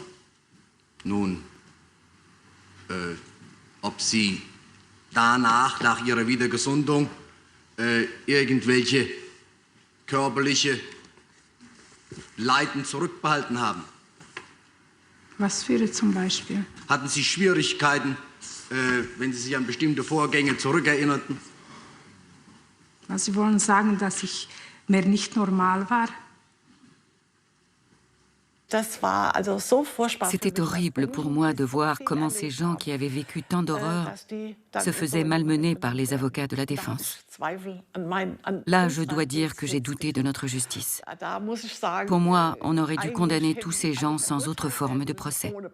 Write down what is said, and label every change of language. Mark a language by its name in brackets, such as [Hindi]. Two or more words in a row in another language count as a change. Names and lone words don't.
[German] Nun, ob Sie danach, nach Ihrer Wiedergesundung, irgendwelche körperliche Leiden zurückbehalten haben? Was für zum Beispiel? Hatten Sie Schwierigkeiten, wenn Sie sich an bestimmte Vorgänge zurückerinnerten? Sie wollen sagen, dass ich mehr nicht normal war? [French] C'était horrible pour moi de voir comment ces gens qui avaient vécu tant d'horreurs se faisaient malmener par les avocats de la défense. Là, je dois dire que j'ai douté de notre justice. Pour moi, on aurait dû condamner tous ces gens sans autre forme de procès.